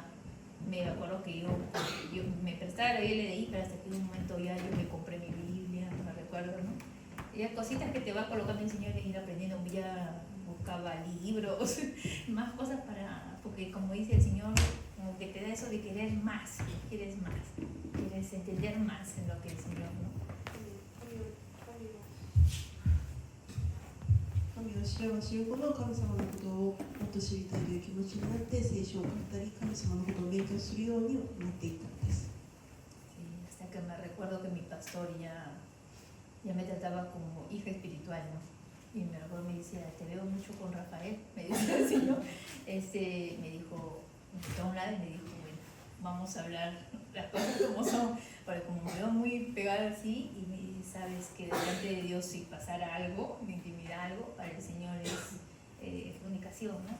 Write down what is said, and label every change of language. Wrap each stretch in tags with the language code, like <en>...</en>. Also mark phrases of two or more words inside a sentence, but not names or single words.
<es>Me acuerdo que yo me prestaba la Biblia de ahí, pero hasta que un momento ya yo me compré mi Biblia, me recuerdo, ¿no? Y las cositas que te va colocando el Señor en ir aprendiendo, ya buscaba libros, más cosas porque como dice el Señor, como que te da eso de querer más, quieres entender más en lo que el Señor, ¿no?</es> <ja>神を知れば知るほど神様のことをもっと知りたいという気持ちになって聖書を語り神様のことを勉強するようになっていったのです。</ja> <es>Sí, hasta que me recuerdo que mi pastor ya me trataba como hija espiritual, ¿no? Y me recuerdo, me decía, te veo mucho con Rafael, me decía así, ¿no? Me dijo, me quitó a un lado y me dijo, bueno, vamos a hablar las cosas como son, porque como me veo muy pegada así, y me dice, sabes que delante de Dios si pasara algo, de intimidad algo, para el Señor es fornicación, ¿no?</es>